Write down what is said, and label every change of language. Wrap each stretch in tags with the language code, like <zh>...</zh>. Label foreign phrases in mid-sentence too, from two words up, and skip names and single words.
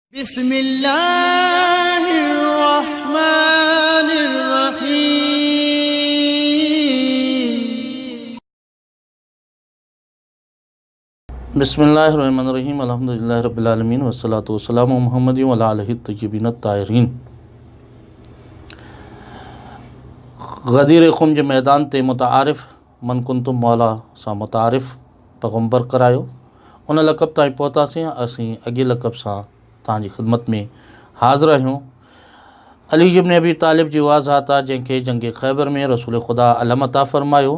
<ar>बिस्मिल्लाहिर्रहमानिर्रहीम। बिस्मिल्लाहिर्रहमानिर्रहीम। الحمد لله رب العالمين والصلاة والسلام محمد وعلى آله الطيبين الطاهرين.</ar> <sd>गदीर खुम जे मैदान ते मुतारिफ़</sd> <ar>من كنت مولاه</ar> <sd>सां मुतारिफ़ पैगम्बर करायो। उन लक़ब ताईं पहुतासीं। असीं अॻे लक़ब सां तव्हांजी ख़िदमत में हाज़िर आहियूं। अली इब्न अबी तालिब जी वाज़ात आहे जंहिंखे जंग ख़ैबर में रसूल ख़ुदा अलम अता फ़रमायो।</sd>